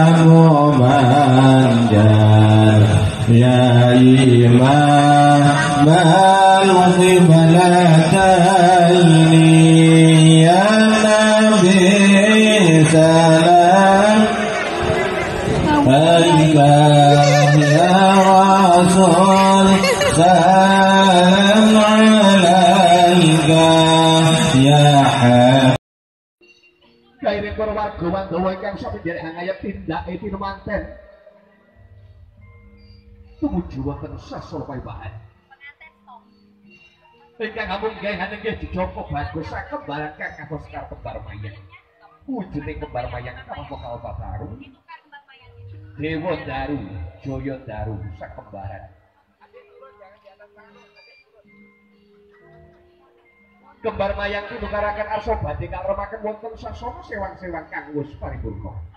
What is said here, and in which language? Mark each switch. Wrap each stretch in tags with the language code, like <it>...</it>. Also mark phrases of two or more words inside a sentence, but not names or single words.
<ar>مومنجر يا إمام القبلتين يا نبي سلام عليك يا رسول سلام عليك يا</ar> <jv>Kairing warga Wandawa ingkang sami derek ngayat tindake tinumanten tumuju wonten sasana paebahan ingkang amunggahan inggih dijoko bagus sakembaran kang kados kembar mayang wujuding kembar mayang kamangka kalpataru Dewa Daru Jaya Daru sakembaran kembar mayang tinukaraken arsa badhe karemaken wonten sasana sewang-sewang kang wis paripurna.</jv>